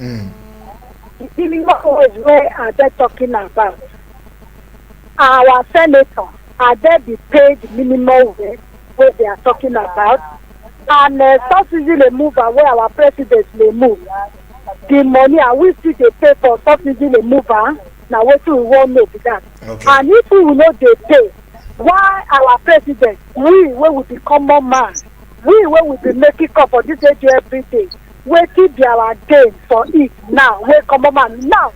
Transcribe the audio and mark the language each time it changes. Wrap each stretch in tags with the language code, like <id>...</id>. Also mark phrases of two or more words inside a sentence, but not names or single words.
<pcm>The minimum wage where are they talking about? Our senator are they be paid minimum wage wey they are talking about? And subsidy removal where our president may move. The money are we still dey pay for subsidy removal? Now wetin we wan know be that. Okay. And if we no dey pay, why our president, we wey we be common man, we wey we be making up for this age every day, wetin be our gain for it now wey common man now?</pcm>